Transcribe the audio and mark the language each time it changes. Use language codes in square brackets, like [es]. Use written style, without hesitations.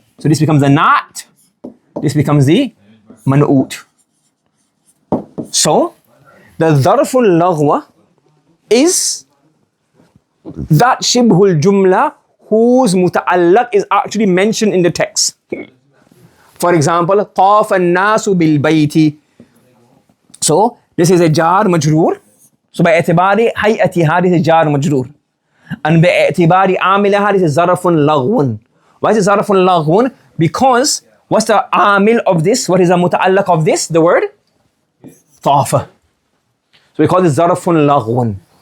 [en] So this becomes the na'at, this becomes the man'ut. So the dharful laghwa is that shibhul jumla whose muta'allaq is actually mentioned in the text. For example, [ar] طَافَ النَّاسُ بِالْبَيْتِ. [en] So this is a jar majroor. So by i'tibari hay'atiha, this is jar majroor. And by i'tibari amilaha, this is zarfun laghwun. Why is it zarfun laghwun? Because what's the amil of this? What is the muta'allaq of this? The word? طَافَ. So we call this zarfun laghwun.